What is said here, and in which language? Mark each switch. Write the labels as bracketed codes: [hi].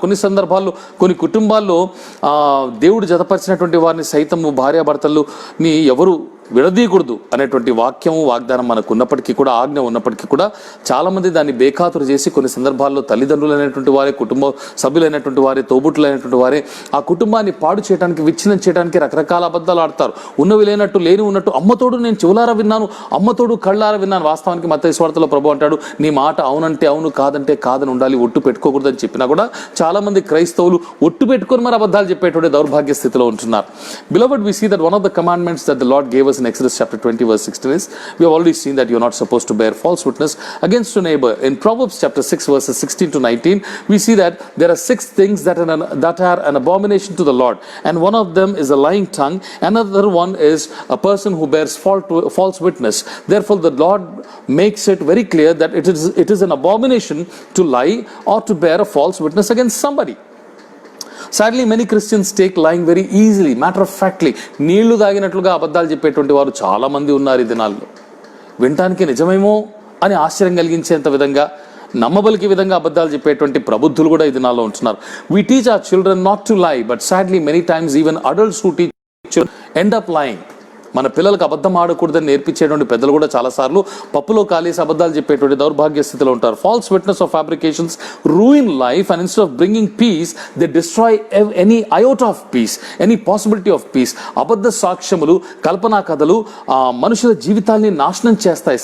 [te] కొన్ని సందర్భాల్లో కొన్ని కుటుంబాల్లో దేవుడు జతపరిచినటువంటి వారిని సైతము భార్యాభర్తలని ఎవరు విడదీయకూడదు అనేటువంటి వాగ్దానం మనకు ఉన్నప్పటికీ కూడా, ఆజ్ఞ ఉన్నప్పటికీ కూడా చాలామంది దాన్ని బేఖాతురు చేసి కొన్ని సందర్భాల్లో తల్లిదండ్రులైనటువంటి వారే, కుటుంబ సభ్యులైనటువంటి వారే, తోబుట్టులైనటువంటి వారే ఆ కుటుంబాన్ని పాడు చేయడానికి, విచ్ఛిన్నం చేయడానికి రకరకాల అబద్ధాలు ఆడతారు. ఉన్నవి లేనట్టు, లేని ఉన్నట్టు. అమ్మతోడు నేను చెవులారా విన్నాను, అమ్మతోడు కళ్ళారా విన్నాను. వాస్తవానికి మత్తయి సువార్తలో ప్రభు అంటాడు, నీ మాట అవునంటే అవును, కాదంటే కాదని ఉండాలి, ఒట్టు పెట్టుకోకూడదని చెప్పినా కూడా చాలామంది క్రైస్తవులు ఒట్టు పెట్టుకొని మరి అబద్ధాలు చెప్పేటువంటి దౌర్భాగ్య స్థితిలో ఉంటున్నారు. [en] Beloved, we see that one of the commandments that the Lord gave us in Exodus chapter 20 verse 16 is, we have already seen that you are not supposed to bear false witness against your neighbor. In Proverbs chapter 6 verses 16 to 19, we see that there are 6 things that are an abomination to the Lord, and one of them is a lying tongue. Another one is a person who bears false witness. Therefore the Lord makes it very clear that it is an abomination to lie or to bear a false witness against somebody. Sadly, many Christians take lying very easily, matter of factly. [te] నీళ్లు తాగినట్లుగా అబద్ధాలు చెప్పేటువంటి వారు చాలా మంది ఉన్నారు ఈ దినాల్లో. వినటానికి నిజమేమో అని ఆశ్చర్యం కలిగించేంత విధంగా, నమ్మబలికి విధంగా అబద్ధాలు చెప్పేటువంటి ప్రబుద్ధులు కూడా ఈ దినాల్లో ఉంటున్నారు. [en] We teach our children not to lie, but sadly many times even adults who teach children end up lying. [te] మన పిల్లలకు అబద్ధం ఆడకూడదని నేర్పించేటువంటి పెద్దలు కూడా చాలాసార్లు పప్పులో కాలేసి అబద్ధాలు చెప్పేటువంటి దౌర్భాగ్య స్థితిలో ఉంటారు. [en] False witness of fabrications ruin life, and instead of bringing peace they destroy any iota of peace, any possibility of peace. [te] అబద్ధ సాక్ష్యములు, కల్పనా కథలు మనుషుల జీవితాల్ని నాశనం చేస్తాయి.